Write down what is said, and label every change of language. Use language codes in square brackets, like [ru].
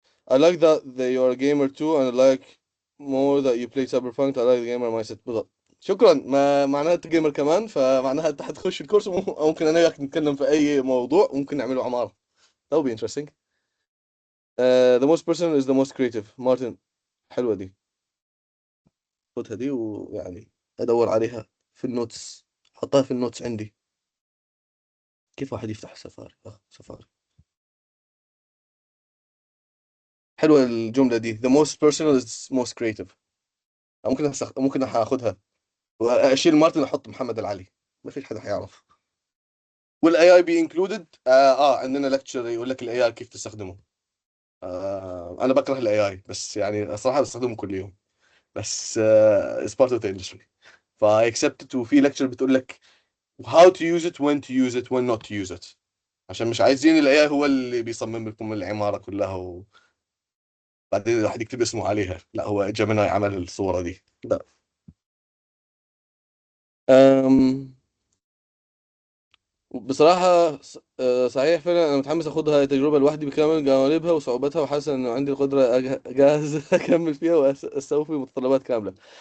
[en] I like that you are a gamer too and I like more that you play Cyberpunk. I like the gamer mindset. [ar] بالضبط. شكرا. ما معناها انت جيمر كمان، فمعناها انت حتخش الكورس ممكن انا وياك نتكلم في اي موضوع، ممكن نعمله عمارة. [en] that would be interesting. The most personal is the most creative. [ar] مارتن، حلوة دي، خدها دي ويعني ادور عليها في النوتس، حطها في النوتس عندي. كيف واحد يفتح سفاري؟ سفاري حلوة الجملة دي. [en] the most personal is most creative. [ar] ممكن هاخدها واشيل مارتن واحط محمد العلي، ما فيش حدا حيعرف. والاي اي بي انكلودد. عندنا لكتشر يقول لك الاي اي كيف تستخدمه. انا بكره الاي اي، بس يعني الصراحه بستخدمه كل يوم، بس [en] it's part of the industry. ف I accept it. [ar] وفي لكتشر بتقول لك [en] how to use it, when to use it, when not to use it. [ar] عشان مش عايزين الاي اي هو اللي بيصمم لكم العماره كلها، وبعدين الواحد يكتب اسمه عليها. لا، هو جيميناي عمل الصوره دي. لا. أم بصراحة صحيح فعلا أنا متحمس أخدها تجربة لوحدي بكامل جوانبها وصعوباتها، وحاسس إنه عندي القدرة جاهز أكمل فيها وأستوفي متطلبات كاملة.